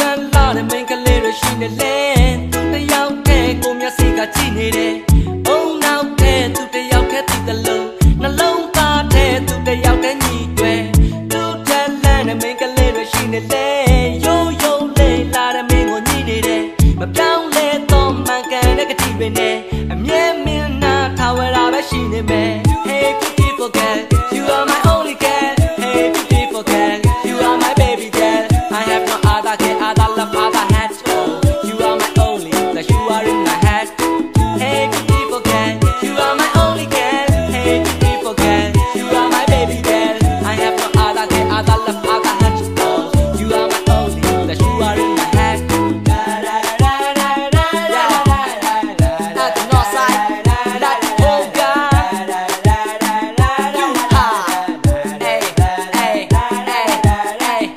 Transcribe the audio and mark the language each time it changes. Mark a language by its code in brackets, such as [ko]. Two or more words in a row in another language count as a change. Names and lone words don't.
[my] န်လာတဲ့မိန်ကလေးတွေရှိနေလေသူတယောက်တည်းကိုမျက်စိကကြည့်နေတယ်အုံနောက်တဲ့သူတယောက်တည်းသိတယ်လို့နှလုံးသားတဲ့သူတယောက်တည်းညီတွေ သူတန်လန်းတဲ့မိန်ကလေးတွေရှိနေလေရိုးရိုးလေးလာတဲ့မင်းကိုညီနေတယ်မပြောင်းလဲတော့မှန်ကန်တဲ့ကတိ တွေနဲ့အမြဲမင်းနာထားဝဲတာပဲရှိနေမယ် [en] Hey beautiful girl you are my only girl Hey beautiful girl you are my baby girl I have no other girl other love other hand oh you are my only that you are in my head Hey beautiful girl you are my only girl Hey beautiful girl you are my baby girl I have no other girl other love other hand oh you are my only that you are in my head at the north side that oh God you are hey hey hey hey